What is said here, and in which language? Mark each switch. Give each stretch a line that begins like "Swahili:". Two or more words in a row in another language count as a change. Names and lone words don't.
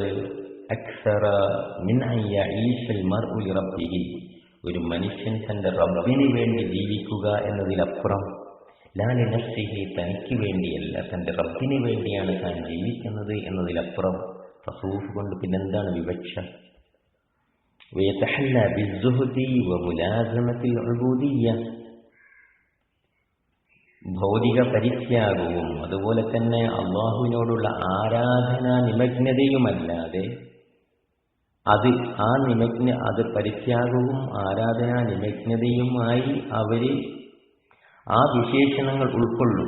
Arabic: أكثر من أن يعيش المرء لربه
Malayalam: ഒരു മനുഷ്യൻ തന്റെ റബ്ബിന് വേണ്ടി ജീവിക്കുക എന്നതിലപ്പുറം
Arabic: لا لنفسه
Malayalam: തനിക്ക് വേണ്ടിയല്ല തന്റെ റബ്ബിന് വേണ്ടിയാണ് താൻ ജീവിക്കുന്നത് എന്നതിലപ്പുറം തസവ്വുഫ് കൊണ്ട് പിന്നെന്താണ് വിവക്ഷ?
Arabic: ويتحلى بالزهد وملازمة العبودية
Malayalam: ഭൗതിക പരിത്യാഗവും അതുപോലെ തന്നെ അള്ളാഹുവിനോടുള്ള ആരാധനാ നിമഗ്നതയുമല്ലാതെ അത് പരിത്യാഗവും ആരാധനാ നിമഗ്നതയുമായി അവര് ആ വിശേഷണങ്ങൾ ഉൾക്കൊള്ളുക.